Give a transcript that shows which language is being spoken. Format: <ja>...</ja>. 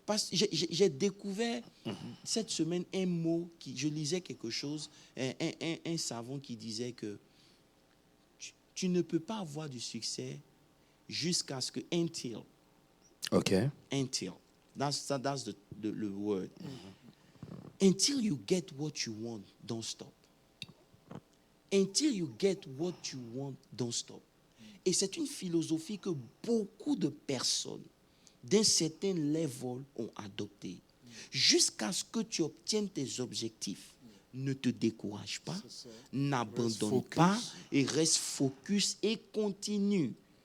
<fr>J'ai découvert cette semaine un mot, je lisais quelque chose, un savant qui disait que tu ne peux pas avoir du succès jusqu'à ce que until.</fr> <en>OK. Until. That's the word. Until you get what you want, don't stop. Until you get what you want, don't stop.</en> <fr>Et c'est une philosophie que beaucoup de personnes d'un certain level ont adoptée. Jusqu'à ce que tu obtiennes tes objectifs. Ne te décourage pas, n'abandonne pas et reste focus et continue.</fr>